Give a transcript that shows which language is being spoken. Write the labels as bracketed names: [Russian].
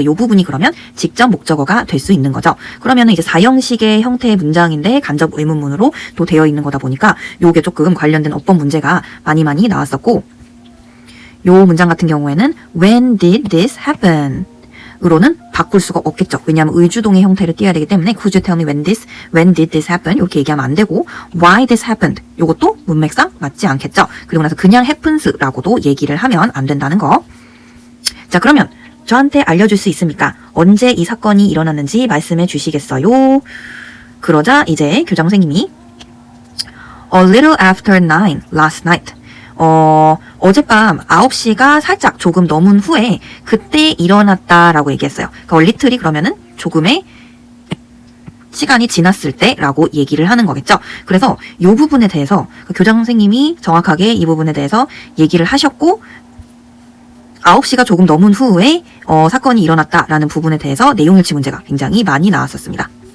[Korean] 그 요 부분이 그러면 직접 목적어가 될 수 있는 거죠. 그러면은 이제 4형식의 형태의 문장인데 간접 의문문으로 또 되어 있는 거다 보니까 요게 조금 관련된 어법 문제가 많이 나왔었고 요 문장 같은 경우에는 [English] when did this happen? [Korean] 으로는 바꿀 수가 없겠죠. 왜냐하면 의주동의 형태를 띄어야 되기 때문에 [English] could you tell me when did this happen? [Korean] 이렇게 얘기하면 안 되고 [English] why this happened? [Korean] 요것도 문맥상 맞지 않겠죠. 그리고 나서 그냥 happens라고도 얘기를 하면 안 된다는 거. 자, 그러면 저한테 알려줄 수 있습니까? 언제 이 사건이 일어났는지 말씀해 주시겠어요? 그러자 이제 교장 선생님이 [English] A little after 9 last night. [Korean] 어젯밤 9시가 살짝 조금 넘은 후에 그때 일어났다라고 얘기했어요. 그러니까 little이 그러면은 조금의 시간이 지났을 때라고 얘기를 하는 거겠죠. 그래서 이 부분에 대해서 교장 선생님이 정확하게 이 부분에 대해서 얘기를 하셨고 9시가 조금 넘은 후에 사건이 일어났다라는 부분에 대해서 내용일치 문제가 굉장히 많이 나왔었습니다.